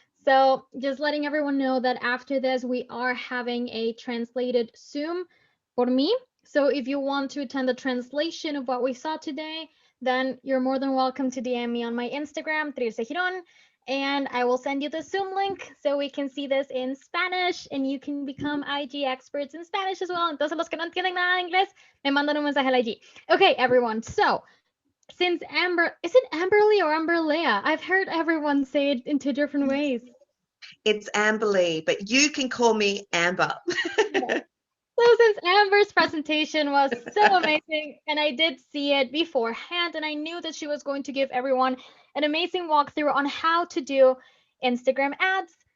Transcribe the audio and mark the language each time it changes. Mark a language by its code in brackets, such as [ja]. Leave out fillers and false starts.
[en] So just letting everyone know that after this, we are having a translated Zoom [es] por mí. [en] So if you want to attend the translation of what we saw today, then you're more than welcome to DM me on my Instagram, Teresa Giron, and I will send you the Zoom link so we can see this in Spanish and you can become IG experts in Spanish as well. [es] Entonces los que no entienden nada de inglés, me mandan un mensaje al IG. [en] Okay, everyone. So since is it Amberly or Amberlea? I've heard everyone say it in two different ways. It's Amberly, but you can call me Amber. So since Amber's presentation was so amazing, and I did see it beforehand, and I knew that she was going to give everyone an amazing walkthrough on how to do Instagram ads,